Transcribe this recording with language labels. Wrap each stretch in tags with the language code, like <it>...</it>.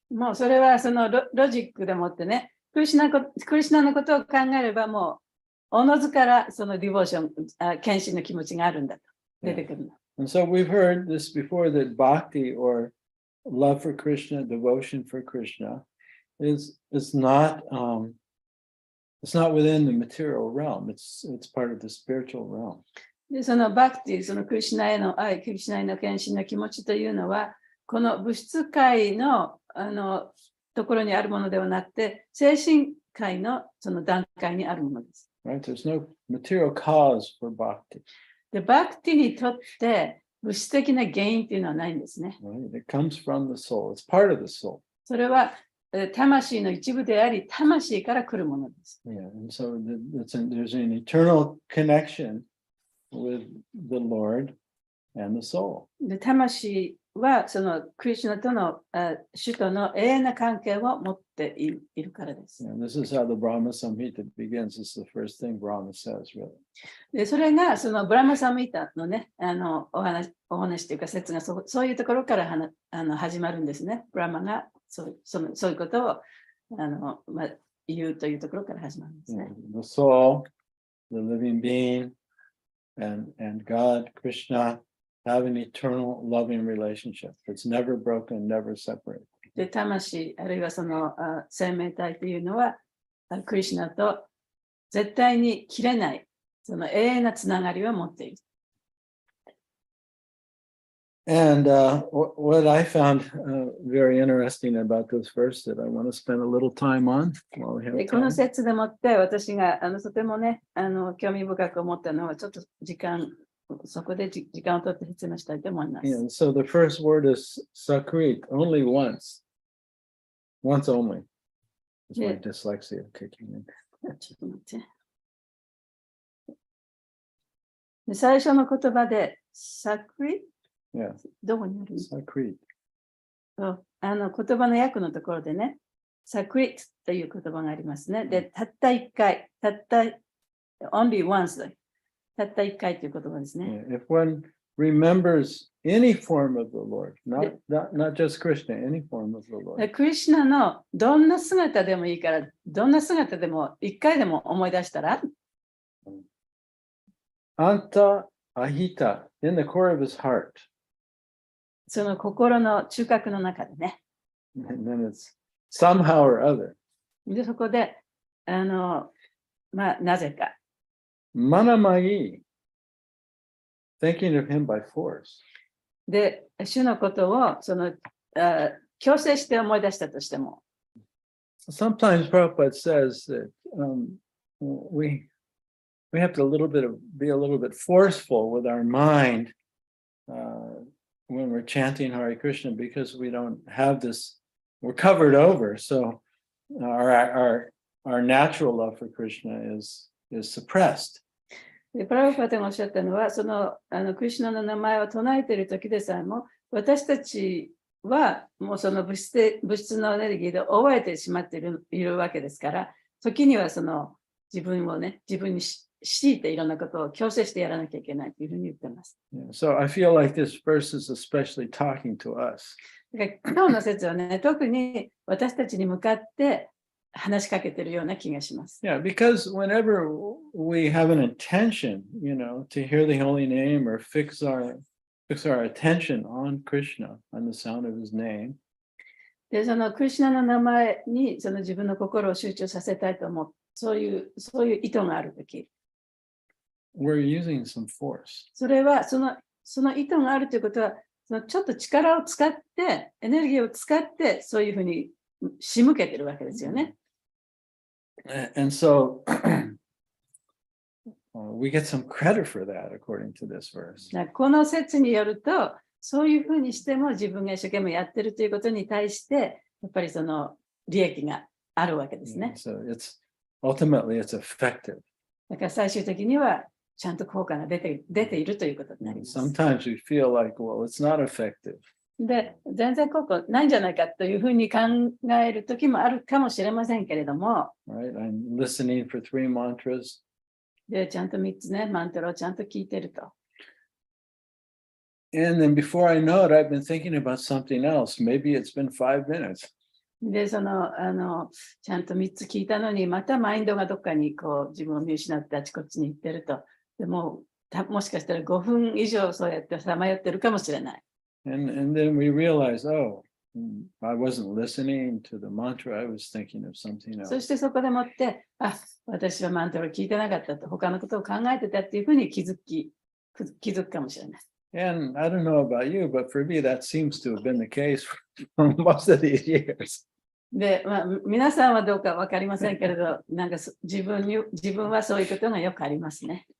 <ja>もうそれはそのロジックでもってね、クリシュナのことを考えればもうおのずからそのディボーション、献身の気持ちがあるんだと出てくるの。</ja> <en>And so we've heard this before, that bhakti or love for Krishna, devotion for Krishna is not within the material realm. It's part of the spiritual realm.</en> <ja>で、そのバクティ、そのクリシュナへの愛、クリシュナへの献身の気持ちというのは、この物質界のところにあるものではなくて、精神界のその段階にあるものです。</ja> <en>Right? There's no material cause for bhakti.</en> <ja>で、バクティにとって物質的な原因というのはないんですね。</ja> <en>Right? It comes from the soul. It's part of the soul.</en> <ja>それは魂の一部であり、魂から来るものです。</ja> <en>Yeah, and so there's an eternal connection with the Lord and the soul.</en> <ja>で、魂はそのクリシュナとの主との永遠な関係を持っているからです。</ja> <en>And this is how the Brahma Samhita begins. This is the first thing Brahma says, really.</en> <ja>で、それがそのブラマサミータのね、お話というか説がそういうところから始まるんですね。ブラマがそういうことを言うというところから始まるんですね。</ja> <en>The soul, the living being, and God, Krishna, have an eternal loving relationship. It's never broken, never separated.</en> <ja>で、魂、あるいはその生命体というのは、クリシュナと絶対に切れない、その永遠なつながりを持っている。</ja> <en>And what I found very interesting about this verse that I want to spend a little time on while we have</en> <ja>で、この</ja> <en>time.</en> <ja>説でもって私がとてもね、興味深く思ったのは、ちょっとそこで時間を取って説明したいと思います。</ja> <en>And so the first word is sakrit, only once. Once only. It's my dyslexia kicking in.</en> <ja>ちょっと待って。で、最初の言葉で、sakrit?</ja> <en>Yeah.</en> <ja>どこにある</ja> <sa>sakrit.</sa> <ja>言葉の訳のところでね、sakrit という言葉がありますね。で、たった一回、</ja> <en>only once</en> <ja>たった一回という言葉ですね。</ja> <en>If one remembers any form of the Lord, not just Krishna, any form of the Lord.</en> <ja>クリシュナのどんな姿でもいいから、どんな姿でも一回でも思い出したら、</ja> <en>Anta ahita, in the core of his heart.</en> <ja>その心の中核の中でね。</ja> <en>And then it's somehow or other.</en> <ja>で、そこで、なぜか。</ja> <en>Manamai, thinking of him by force.</en> <ja>で、主のことを強制して思い出したとしても。</ja> <en>Sometimes Prabhupada says that we have to be a little bit forceful with our mind when we're chanting Hare Krishna because we don't have this, we're covered over. So our natural love for Krishna is suppressed.</en> <ja>でプラブパテがおっしゃったのは、クリシュナの名前を唱えている時でさえも、私たちはもうその物質のエネルギーで覆われてしまっているわけですから、時には自分に強いていろんなことを強制してやらなきゃいけないというふうに言ってます。</ja> <en>So I feel like this verse is especially talking to us.</en> <ja>だから今日の説はね、特に私たちに向かって話しかけているような気がします。</ja> <en>Yeah, because whenever we have an intention, to hear the holy name or fix our attention on Krishna, on the sound of his name.</en> <ja>で、クリシュナの名前に自分の心を集中させたいと思う、そういう意図があるとき。</ja> <en>We're using some force.</en> <ja>それはその意図があるということは、ちょっと力を使って、エネルギーを使って、そういうふうに仕向けてるわけですよね。</ja> <en>And so we get some credit for that, according to this verse.</en> <ja>この説によると、そういうふうにしても自分が一生懸命やってるということに対して、やっぱり利益があるわけですね。</ja> <en>So ultimately it's effective.</en> <ja>だから最終的にはちゃんと効果が出ているということになります。</ja> <en>Sometimes we feel like, well, it's not effective.</en> <ja>で、全然効果ないんじゃないかというふうに考える時もあるかもしれませんけれども、</ja> <en>Right? I'm listening for 3 mantras.</en> <ja>で、ちゃんと3つね、マントラをちゃんと聞いてると。</ja> <en>And then before I know it, I've been thinking about something else. Maybe it's been 5 minutes.</en> <ja>で、ちゃんと3つ聞いたのに、またマインドがどっかに自分を見失ってあちこちに行ってると。でもしかしたら5分以上そうやってさまよってるかもしれない。</ja> <en>And then we realize, oh, I wasn't listening to the mantra. I was thinking of something else.</en> <ja>そしてそこでもって、私はマントラを聞いてなかったと、他のことを考えてたっていうふうに気づくかもしれない。</ja> <en>And I don't know about you, but for me, that seems to have been the case for most of these years.</en> <ja>で、皆さんはどうか分かりませんけれど、なんか自分はそういうことがよくありますね。</ja>